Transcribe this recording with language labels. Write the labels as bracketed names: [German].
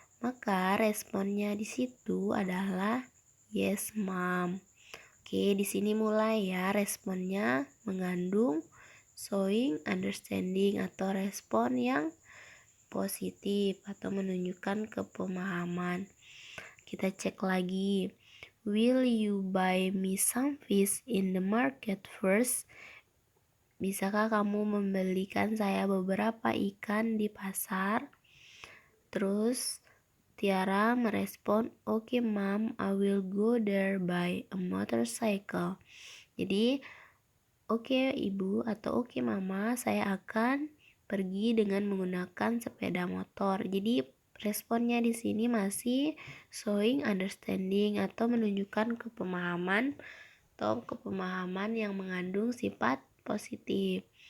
[Indonesian] Maka responnya di situ adalah [English] yes, mom. [Indonesian] Oke, di sini mulai ya responnya mengandung showing understanding atau respon yang positif atau menunjukkan kepemahaman. Kita cek lagi. [English] Will you buy me some fish in the market first? [Indonesian] Bisakah kamu membelikan saya beberapa ikan di pasar? Terus Tiara merespon, [English] "Okay, mom, I will go there by a motorcycle." [Indonesian] Jadi, oke, ibu atau oke, mama, saya akan pergi dengan menggunakan sepeda motor. Jadi responnya di sini masih showing understanding atau menunjukkan kepemahaman yang mengandung sifat positif.